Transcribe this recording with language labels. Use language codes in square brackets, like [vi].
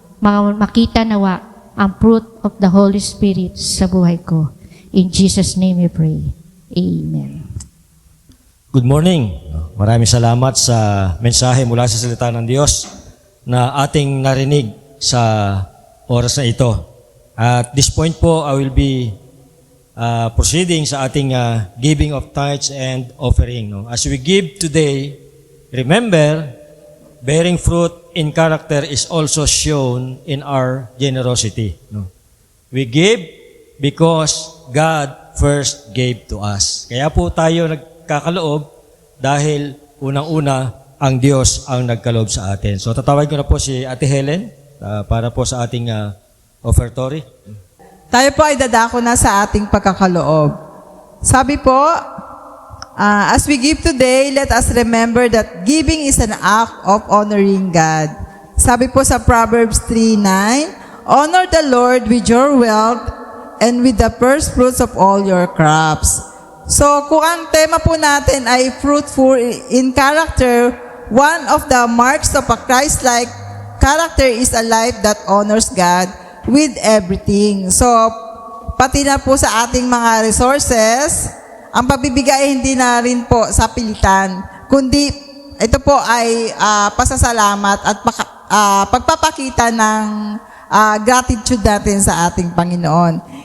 [tl] Makita nawa ang [en] fruit of the Holy Spirit [tl] sa buhay ko. [en] In Jesus' name we pray. Amen. Good morning. [tl] Maraming salamat sa mensahe mula sa salita ng Diyos na ating narinig sa oras na ito. [en] At this point po, I will be proceeding sa ating giving of tithes and offering. No? As we give today, remember, bearing fruit in character is also shown in our generosity. No? We give because God first gave to us. [tl] Kaya po tayo nagkakaloob dahil unang-una ang Diyos ang nagkaloob sa atin. So tatawag ko na po si Ate Helen para po sa ating offertory. Tayo po ay dadako na sa ating pagkakaloob. [en] Sabi po, as we give today, let us remember that giving is an act of honoring God. Sabi po sa Proverbs 3:9, honor the Lord with your wealth and with the first fruits of all your crops. So, [tl] kung ang tema po natin ay [en] fruitful in character, one of the marks of a Christ-like character is a life that honors God with everything. [tl] So, pati na po sa ating mga resources, ang pabibigay hindi na rin po sa pilitan, kundi ito po ay pasasalamat at pagpapakita ng gratitude natin sa ating Panginoon.